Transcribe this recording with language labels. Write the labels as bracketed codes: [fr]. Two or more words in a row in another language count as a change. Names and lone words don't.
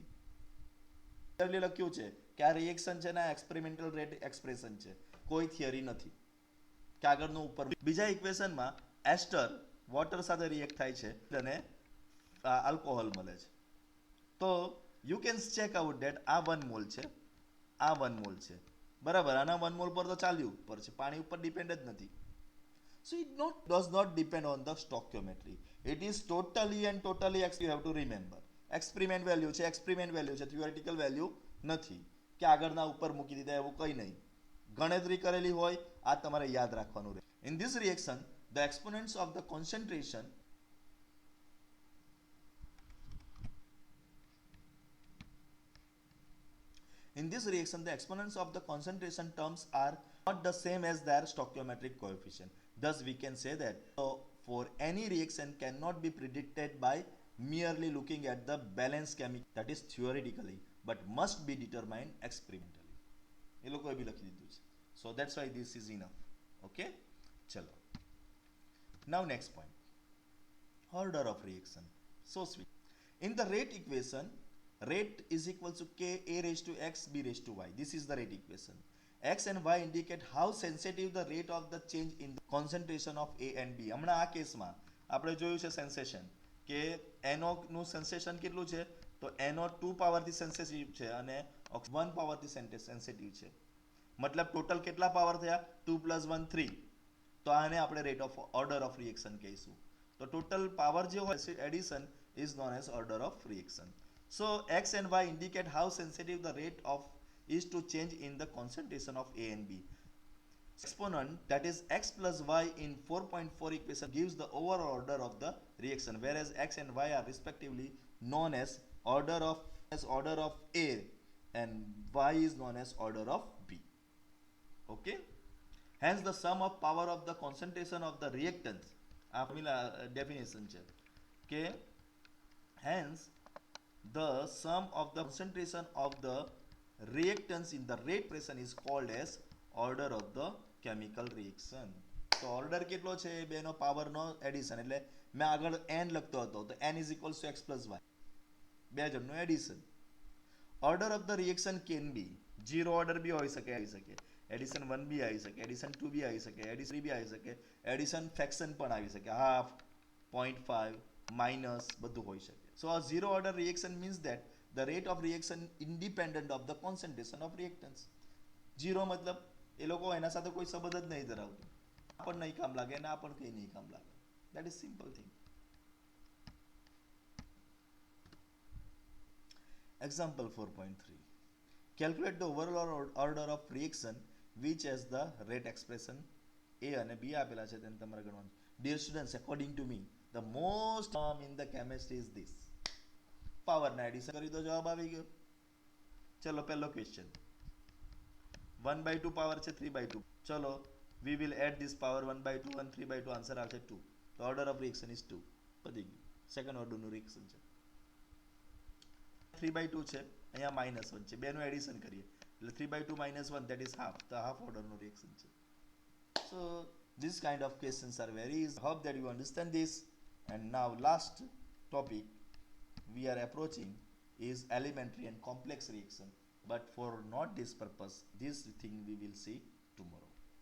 [gu] લખ્યું છે કે આ રિએક્શન છે ને [en] experimental rate expression [gu] છે, કોઈ થિયરી નથી કે આગળનું ઉપર. બીજા ઇક્વેશનમાં [en] ester water [gu] સાથે રિએક્ટ થાય છે અને આલ્કોહોલ મળે છે. તો [en] you can check out that [gu] આ 1 મોલ છે, આ 1 મોલ છે, બરાબર. આના 1 મોલ પર તો ચાલ્યું ઉપર છે, પાણી ઉપર ડિપેન્ડ જ નથી. [en] So it does not depend on the stoichiometry. It is totally and totally, you have to remember, experiment value છે, experiment value છે, theoretical value [gu] નથી કે આગળના ઉપર મૂકી દીધા એવું કંઈ નહીં. ગણતરી કરેલી હોય આ તમારે યાદ રાખવાનું રહે. [en] In this reaction the exponents of the concentration of the concentration terms are not the same as their stoichiometric coefficient. Thus we can say that for any reaction cannot be predicted by merely looking at the balance chemical, that is theoretically, but must be determined experimentally. [gu] એ લોકોએ બી લખી દીધું છે. [en] So that's why this is enough. [gu] Okay, ચલો. [en] Now next point, order of reaction. So sweet. In the rate equation, rate is equal to K A raised to X B raised to Y. This is the rate equation. X and Y indicate how sensitive the rate of the change in the concentration of A and B. [gu] હમણાં આ કેસમાં આપણે જોયું છે સેન્સેશન કે NO નું સેન્સેશન કેટલું છે તો NO 2 પાવરથી સેન્સિટિવ છે અને 1 પાવરથી સેન્સિટિવ છે. મતલબ ટોટલ કેટલા પાવર થયા 2 + 1 3. તો આને આપણે [en] rate of order of reaction [gu] કહીશું. [en] તો total power [gu] જે હોય [en] એડિશન is known as order of reaction. So X and Y indicate how sensitive the rate of is to change in the concentration of A and B. Exponent, that is X plus Y in 4.4 equation, gives the overall order of the reaction, whereas X and Y are respectively known as order of A and Y is known as order of B. Okay, hence the sum of power of the concentration of the reactants, [gu] આ definition છે કે [en] hence the sum of the concentration of the reactants in the rate reaction is called as order of the chemical reaction. [gu] તો ઓર્ડર કેટલો છે બેનો પાવરનો એડિશન, એટલે મેં આગળ n લખતો હતો તો [en] n is equals to x plus y, [gu] બે જણનું એડિશન. [en] order of the reaction can be, zero order [gu] બી હોઈ શકે, એડિશન 1 બી આવી શકે, એડિશન 2 બી આવી શકે, એડિશન 3 બી આવી શકે, એડિશન ફ્રેક્શન પણ આવી શકે, હાફ, 0.5, માઇનસ, બધું હોઈ શકે. [en] So a zero order reaction means that the rate of reaction independent of the concentration of reactants. [gu] Zero મતલબ એ લોકો એના સાથે કોઈ સંબંધ જ નહીં ધરાવતું, આ પણ નહીં કામ લાગે અને આ પણ કંઈ નહીં કામ લાગે. [en] That is simple thing. Example 4.3. Calculate the overall order of reaction which has the rate expression A [gu] અને B આપેલા છે તેને તમારે ગણવાનું. [en] Dear students, according to me, the most term in the chemistry is this. [gu] પાવરના એડિશન કરી દો, જવાબ આવી ગયો. ચલો પહેલો ક્વેશ્ચન, 1/2 પાવર છે 3/2. [en] ચલો we will add this power 1/2 and 3/2, [gu] આન્સર આવશે 2. તો [en] order of reaction is 2. [gu] પતી ગયું, સેકન્ડ ઓર્ડરનું રિએક્શન છે. 3/2 છે, અહીંયા -1 છે, બેનું એડિશન કરીએ એટલે 3/2 - 1 [en] that is half, [gu] તો હાફ ઓર્ડરનું રિએક્શન છે. [en] So this kind of questions are very easy. Hope that you understand this. And now last topic we are approaching is elementary and complex reaction, but for not this purpose, this thing we will see tomorrow.